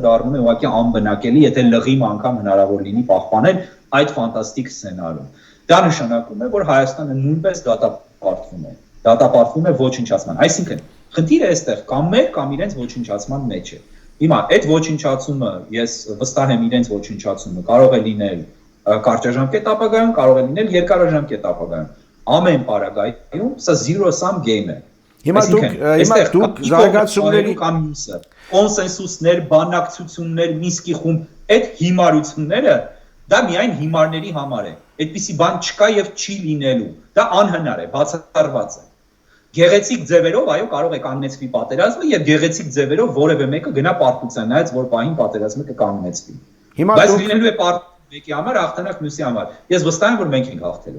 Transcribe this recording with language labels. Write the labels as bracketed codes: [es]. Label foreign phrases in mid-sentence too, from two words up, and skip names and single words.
[hy] դառնում է ուղղակի անբնակելի, եթե լղիմ անգամ հնարավոր լինի պահպանել այդ ֆանտաստիկ սցենարում։ Դա նշանակում է, որ Հայաստանը նույնպես դատապարտվում է։ Դատապարտվում է ոչնչացման։ Այսինքն, խնդիրը այստեղ կամ մեր կամ իրենց ոչնչացման մեջ է։ Հիմա այդ ոչնչացումը, ես վստահ եմ իրենց ոչնչացումը կարող է լինել կարճաժամկետ ապագայում, կարող է լինել երկարաժամկետ ապագայում։ Ամեն պարագայում սա [en] zero sum game [hy] է։ Հիմա դուք զարգացումների կամ մյուսը կոնսենսուսներ, բանակցություններ, Մինսկի խումբ, այդ հիմարությունները դա միայն հիմարների համար է։ Այդպիսի բան չկա եւ չի լինելու։ Դա անհնար է, բացառված է։ Գեղեցիկ ձևերով այո կարող է կանգնեցվի պատերազմը եւ գեղեցիկ ձևերով որևէ մեկը գնա պարտության նայած որ պահին պատերազմը կկանգնեցվի։ Բայց լինելու է պարտություն մեկի համար, հաղթանակ մյուսի համար։ Ես վստահ եմ որ մենք ենք հաղթելու։